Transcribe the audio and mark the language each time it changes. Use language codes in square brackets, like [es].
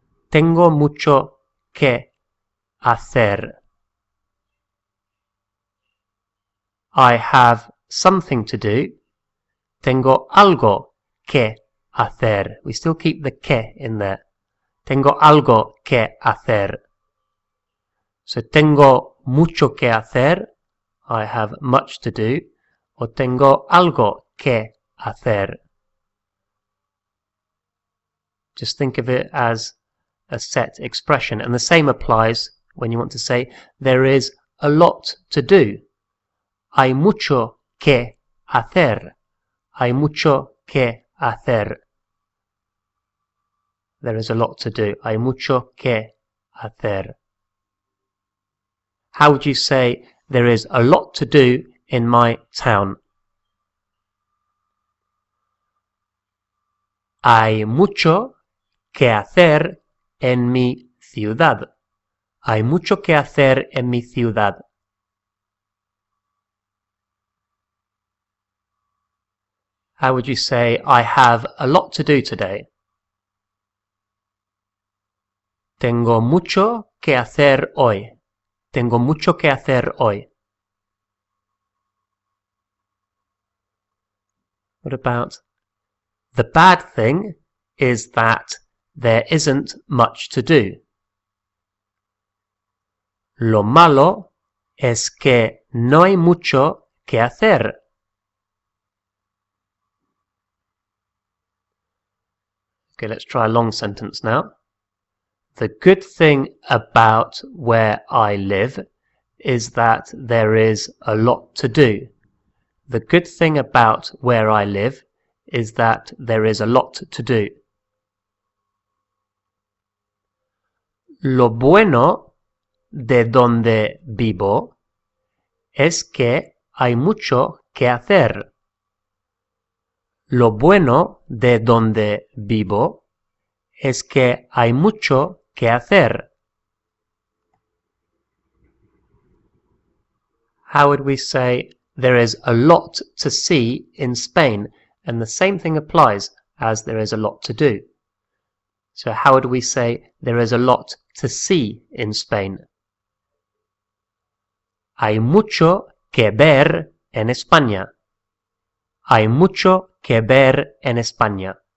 [es] Tengo mucho que hacer. [en] I have something to do. [es] Tengo algo que hacer. [en] We still keep the que in there. [es] Tengo algo que hacer. So tengo mucho que hacer. [en] I have much to do. [es] O tengo algo que hacer. [en] Just think of it as a set expression. And the same applies when you want to say there is a lot to do. [es] Hay mucho que hacer. Hay mucho que hacer. [en] There is a lot to do. [es] Hay mucho que hacer. [en] How would you say there is a lot to do in my town? [es] Hay mucho que hacer en mi ciudad. Hay mucho que hacer en mi ciudad. [en] How would you say I have a lot to do today? [es] Tengo mucho que hacer hoy. Tengo mucho que hacer hoy. [en] What about the bad thing is that there isn't much to do. [es] Lo malo es que no hay mucho que hacer. [en] Okay, let's try a long sentence now. The good thing about where I live is that there is a lot to do. The good thing about where I live is that there is a lot to do. [es] Lo bueno de donde vivo es que hay mucho que hacer. Lo bueno de donde vivo es que hay mucho que hacer. [en] How would we say there is a lot to see in Spain? And the same thing applies as there is a lot to do. So how would we say there is a lot to see in Spain? [es] Hay mucho que ver en España. Hay mucho que ver en España.